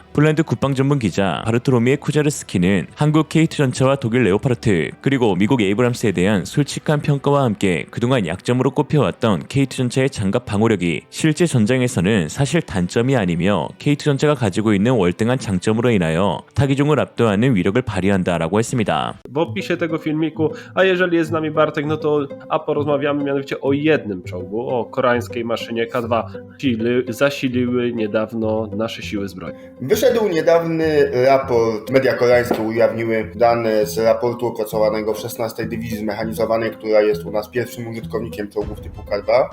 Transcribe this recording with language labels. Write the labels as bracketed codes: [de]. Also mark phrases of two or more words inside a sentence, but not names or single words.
[ko] 폴란드 국방 전문 기자 바르토로미에 쿠자르스키는 한국 K2 전차와 독일 레오파르트, 그리고 미국 에이브람스에 대한 솔직한 평가와 함께 그동안 약점으로 꼽혀왔던 K2 전차의 장갑 방어력이 실제 전장에서는 사실 단점이 아니며 K2 전차가 가지고 있는 월등한 장점으로 인하여 타기종을 압도하는 위력을 발휘한다라고 했습니다. [pl] W opisie tego filmiku, a jeżeli jest z nami Bartek, no to porozmawiamy mianowicie o jednym czołgu, o koreańskiej maszynie K2. Zasiliły niedawno nasze siły zbrojne. Wyszedł niedawny raport, media koreańskie ujawniły dane z raportu opracowanego w 16 Dywizji Zmechanizowanej, która jest u nas pierwszym użytkownikiem czołgów typu K2.